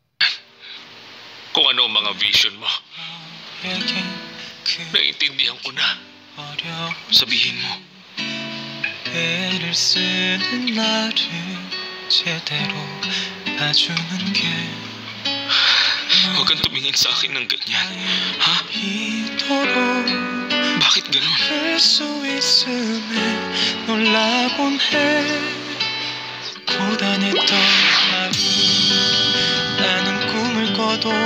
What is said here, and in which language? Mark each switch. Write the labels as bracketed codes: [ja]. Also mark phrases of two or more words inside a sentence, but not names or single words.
[tl] Kung ano ang mga vision mo. Naiintindihan ko na. Sabihin mo. [ko] 애를 쓰는 나를 제대로 봐주는 게 [tl] Huwag kang tumingin sa akin ng ganyan. Ha? [ko] 이토록 [tl] Bakit ganon? [ko] 할 수 있음에 놀라곤 해 고단했던 하루 나는 꿈을 꿔도